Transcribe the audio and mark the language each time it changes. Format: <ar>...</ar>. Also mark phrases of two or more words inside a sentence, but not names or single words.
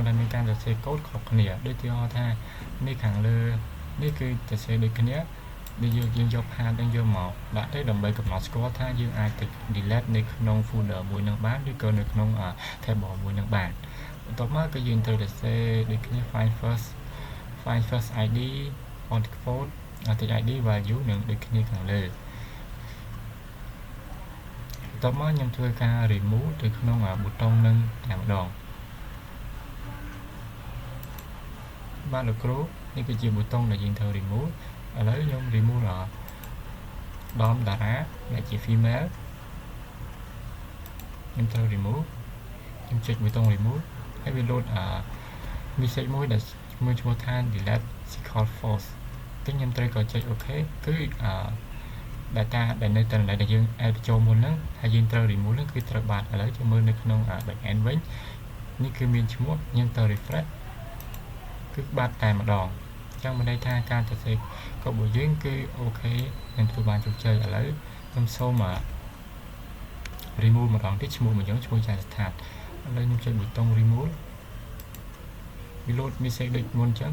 <km>តែមានការសរសេរកូដខុសគ្នាដូចទីហោថានេះខាងលើនេះគឺសរសេរដូចគ្នាដែលយើងយក path នឹងយកមកដាក់ទៅដើម្បីកំណត់ស្គាល់ថាយើងអាចទៅ delete នៅក្នុង folder មួយនឹងបានឬក៏នៅក្នុង table មួយនឹងបានបន្ទាប់មកគឺយើងត្រូវសរសេរដូចគ្នា</km> <en>find first id default id value</en> <km>នឹងដូចគ្នាខាងលើ បន្ទាប់មកខ្ញុំធ្វើការ remove ទៅក្នុងប៊ូតុងនឹងតែម្ដងបាទលោកគ្រូនេះគឺជាប៊ូតុងដែលយើងត្រូវ remove ឥឡូវខ្ញុំ remove ដំតារាដែលជា female ខ្ញុំត្រូវ remove ខ្ញុំចុចប៊ូតុង remove ហើយវា</km> <en>load message</en> <km>មួយដែលឈ្មោះថា</km> <en>delete secret false</en> <km>តែខ្ញុំត្រូវក៏ចុច OK គឺdata ដែលនៅតាមដែលយើងអាចចូលមុនហ្នឹងហើយយើងត្រូវ remove ហ្នឹងគឺត្រូវបាត់ឥឡូវយើងមើលនៅក្នុង</km> <en>back end</en> <km>វិញនេះគឺមានឈ្មោះយើងត្រូវ refresh គឺបាត់តែម្ដងអញ្ចឹងមានន័យថាការសរសេរកូដរបស់យើងគឺអូខេនឹងធ្វើបានជោគជ័យឥឡូវខ្ញុំសូម remove ម្ដងទៀតឈ្មោះមួយយើងឈ្មោះចាស់ស្ថាតឥឡូវខ្ញុំចុចប៊ូតុង remove វា</km> <en>load message</en> <km>ដូចមុនអញ្ចឹង</km>